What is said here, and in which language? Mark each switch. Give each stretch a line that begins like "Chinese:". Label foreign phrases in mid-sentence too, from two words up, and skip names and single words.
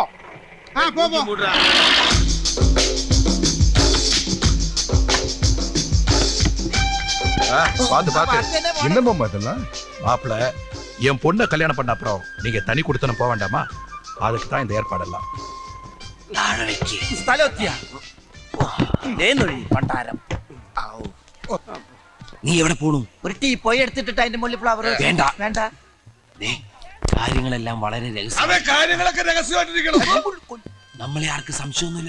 Tamil: போ போ. பாத்து பாத்து என்ன பொம்மை இதெல்லாம்? மாப்பிள்ள, என் பொண்ணை கல்யாணம் பண்ண அப்புறம் நீங்க தனி கொடுத்தன போக வேண்டாமா? அதுக்கு தான் இந்த ஏற்பாடெல்லாம்.
Malayalam: നീ എവിടെ പോണു? ഒരു ടീ പോയി എടുത്തിട്ട് അതിന്റെ മുകളിൽ ഫ്ലവർ വേണ്ട വേണ്ട. കാര്യങ്ങളെല്ലാം വളരെ കാര്യങ്ങളൊക്കെ രഹസ്യമായിട്ടിരിക്കണം. നമ്മളെ ആർക്ക് സംശയമൊന്നുമില്ല.